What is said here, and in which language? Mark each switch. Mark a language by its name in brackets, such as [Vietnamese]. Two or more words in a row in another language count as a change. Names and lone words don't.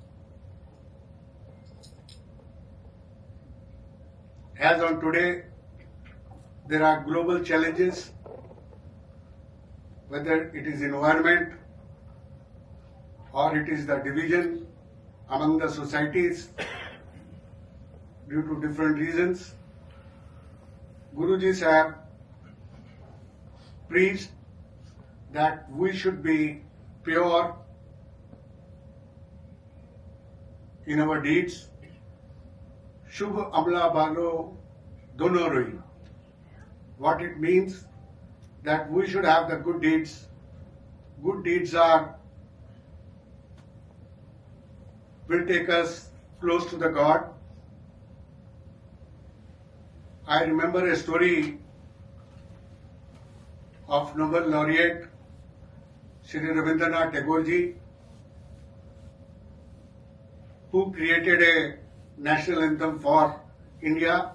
[English] As on today, there are global challenges, whether it is environment or it is the division among the societies due to different reasons. Gurujis have preached that we should be pure in our deeds. [Punjabi] Shubh amla balo dono roi. [English] What it means that we should have the good deeds. Good deeds will take us close to the God. I remember a story of Nobel laureate Shri Rabindranath Tagore ji, who created a national anthem for India.